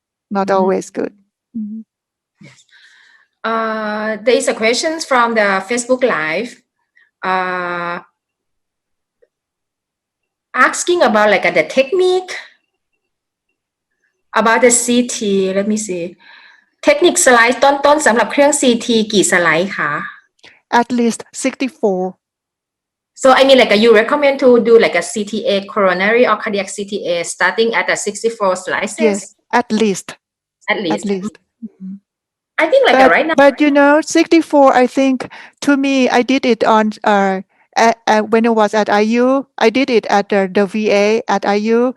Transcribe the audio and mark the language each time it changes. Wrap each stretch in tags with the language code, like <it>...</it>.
<en>Not always good. There is a question from the Facebook Live. asking about like the technique about the CT. Let me see.</en> <th>เทคนิคสไลด์ต้นๆสำหรับเครื่อง CT กี่สไลด์คะ</th> <en>At least 64. So I mean like you recommend to do like a CTA coronary or cardiac CTA starting at the 64 slices? Yes, at least. At least. Mhm. I think like right now. But 64, I think to me, I did it on when I was at IU, I did it at the VA at IU.</en>